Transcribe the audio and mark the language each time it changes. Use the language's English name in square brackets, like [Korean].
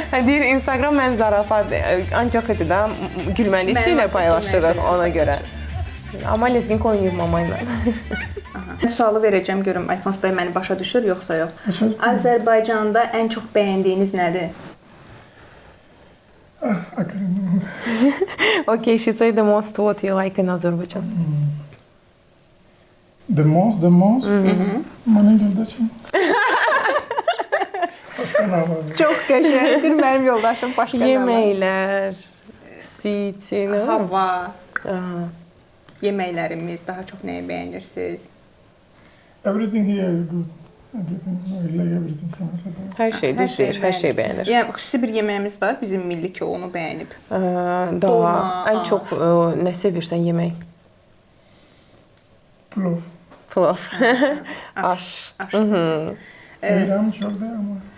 [Azerbaijani] Deyir, Instagram mən zarafat, ancaq idi da, gülməli şeylər paylaşdırıq ona görə. Amma lezginka oynayır mama ilə. Sualı verəcəm, görüm Alfons bəy məni başa düşür, yoxsa yox. Azərbaycanda ən çox bəyəndiyiniz nədir? [English] Okay, she said the most what you like in Azerbaijan. The most? [Azerbaijani] Mənim yoldaşım. Çox qəşəngdir, mənim yoldaşım başqa nə var? Yeməklər, city, hava, yeməklərimiz, daha çox nəyi bəyənirsiniz? [English] Everything here is good. Everything, I like everything from Azerbaijan. [Azerbaijani] Hər şey düzdür, hər şey bəyənir. Yəni xüsusi bir yeməyimiz var, bizim milli ki, onu bəyənib. Daha ən çox nə sevirsən yemək? Plov. Plov. Aş. [Turkish] İran çok da ama